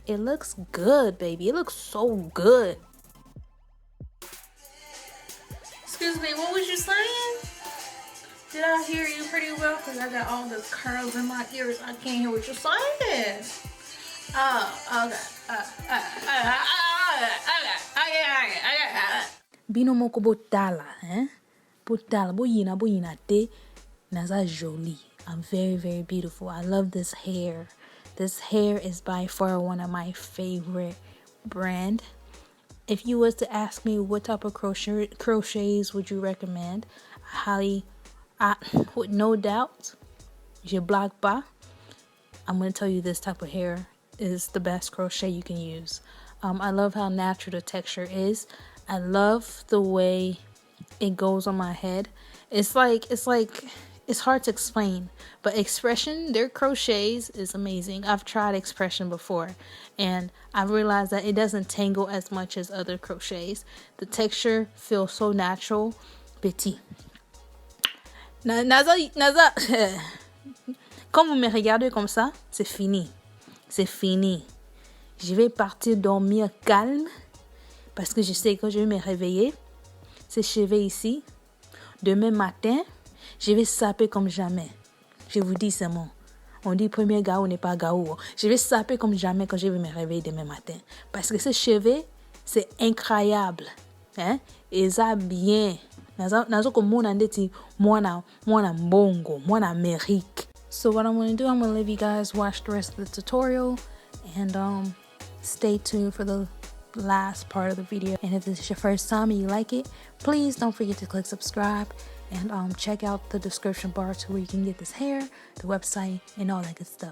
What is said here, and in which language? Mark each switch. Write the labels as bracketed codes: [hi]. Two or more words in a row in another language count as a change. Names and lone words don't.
[en] It looks good, baby. It looks so good. Excuse me, what was you saying? Did I hear you pretty well? Because I got all the curls in my ears. I can't hear what you're saying. Oh, okay. [ln] bino moko botala, botala, boyina te, naza jolie. [en] I'm very, very beautiful. I love this hair. This hair is by far one of my favorite brand. If you was to ask me what type of crochets would you recommend, with no doubt, [fr] je blague pas, [en] I'm going to tell you this type of hair is the best crochet you can use. I love how natural the texture is. I love the way it goes on my head. It's hard to explain, but Expression, their crochets is amazing. I've tried Expression before and I've realized that it doesn't tangle as much as other crochets. The texture feels so natural. [fr] Petit. Naza, quand vous me regardez comme ça, c'est fini. C'est fini. Je vais partir dormir calme parce que je sais que je vais me réveiller. Ces cheveux ici, demain matin, je vais saper comme jamais. Je vous dis c'est bon. On dit premier gao n'est pas gao. Je vais saper comme jamais quand je vais me réveiller demain matin. Parce que ces cheveux, c'est incroyable. Et ça bien. [ln] Nazo [fr] comme mon [ln] andeti, mwana mbongo, mwana Amérique. [en] So what I'm going to do, I'm going to leave you guys watch the rest of the tutorial and stay tuned for the last part of the video. And if this is your first time and you like it, please don't forget to click subscribe and check out the description bar to where you can get this hair, the website, and all that good stuff.